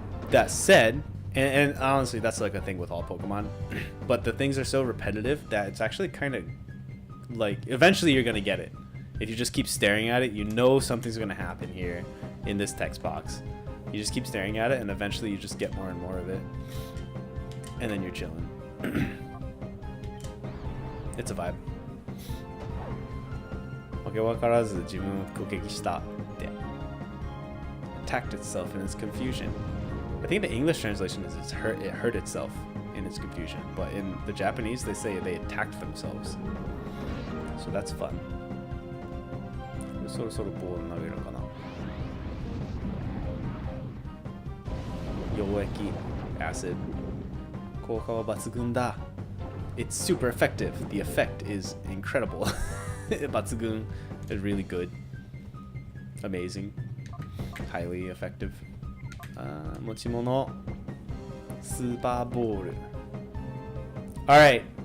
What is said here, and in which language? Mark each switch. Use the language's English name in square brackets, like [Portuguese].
[English] That said, and honestly that's like a thing with all Pokemon, but the things are so repetitive that it's actually kind of like eventually you're gonna get it. If you just keep staring at it, you know something's gonna happen here in this text box. You just keep staring at it and eventually you just get more and more of it, and then you're chilling. It's a vibe. [Japanese] わけわからず自分を攻撃したって [English] attacked itself in its confusion. I think the English translation is it hurt itself in its confusion, but in the Japanese they say they attacked themselves. So that's fun. [Japanese] そろそろボール投げるかな。溶液 acid 効果は抜群だ。 [English] It's super effective. The effect is incredible. Batsugun is really good. Amazing. Highly effective. Mochimono. Super Ball. Alright.